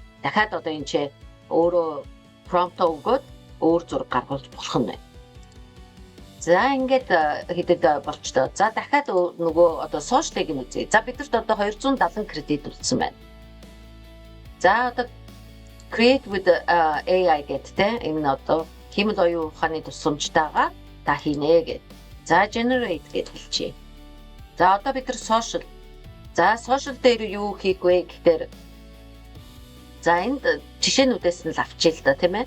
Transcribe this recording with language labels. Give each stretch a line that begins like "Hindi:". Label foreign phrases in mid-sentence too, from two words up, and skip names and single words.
Mongolian: Дахиад одоо энэ чи өөрөө prompt өгөөд өөр зураг гаргуулж болох нь байна. За ингээд хэдэд болчлоо. За дахиад нөгөө одоо social-ыг нь үзье. За бидэрт одоо 270 кредит үлдсэн байна. За одоо
English: create with AI
Mongolian: гэдэг энэ одоо хиймэл оюун ухааны тусламжтайгаар та хийнэ гэдэг. За generate гэж хэлчихье. За одоо бид нар social. За social дээр юу хийх вэ гэхээр за энд жишээнүүдээс нь л авчия л да тийм ээ.